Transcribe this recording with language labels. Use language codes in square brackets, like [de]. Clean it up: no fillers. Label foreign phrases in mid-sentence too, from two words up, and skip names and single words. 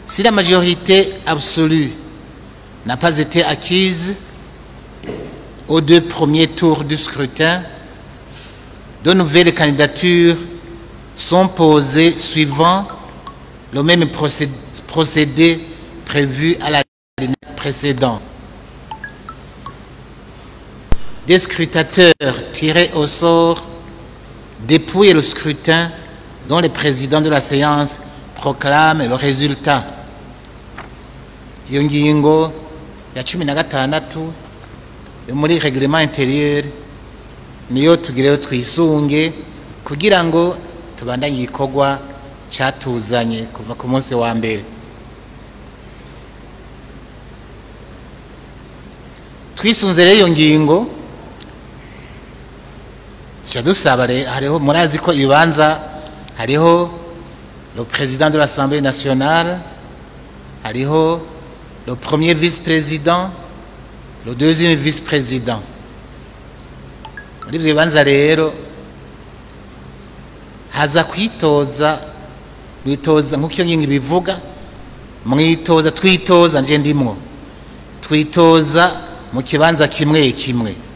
[fr] Si la majorité absolue n'a pas été acquise aux 2 premiers tours du scrutin, de nouvelles candidatures sont posées suivant le même procédé prévu à la précédente. Des scrutateurs tirés au sort dépouillent le scrutin dont le président de la séance proclame le résultat. [rn] Iyo ngingo ya 16 yo muri [fr] règlement intérieur [rn] niyo tugireyo twisunge kugira ngo tubandanye igikorwa catuzanye kuva ku munsi wa mbere. Twisunze rero iyo ngingo tuca dusaba hariho murazi ko ibibanza hariho [fr] le président de l'Assemblée nationale, [rn] hariho [fr] le premier vice-président, le deuxième vice-président. [rn] Muri ivyo bibanza rero haza kwitoza nk'uko iyo ngingo ibivuga, twitoza nje ndimwo, twitoza mu kibanza kimwe kimwe.